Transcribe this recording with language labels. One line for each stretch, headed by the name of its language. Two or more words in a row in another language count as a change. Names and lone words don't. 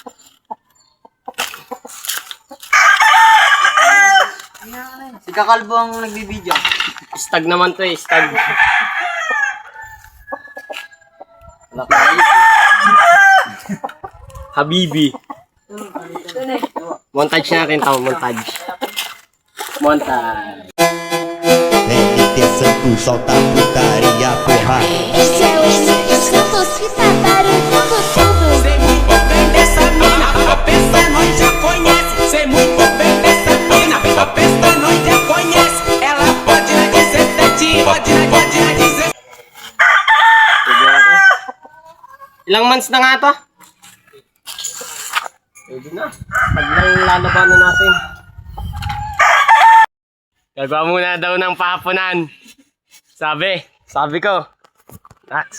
Filipino: Si Kakalbo ang nagbibideo. Stag naman to eh. Stag. Habibi. Montage natin ito. Montage. Montage.
Portuguese: Santo, solta a putaria, porra. Esse é o Henrique Santos que tá barulhando tudo. Sei muito bem dessa mina, a peça nós já conhece. Sei muito bem dessa mina, a peça nós já conhece. Ela pode na 17, pode na 17.
Filipino: Ilang months na nga to? Pwede na. Paglang lalabanan natin. Gagawa muna daw ng pahaponan. Sabi ko. Nats.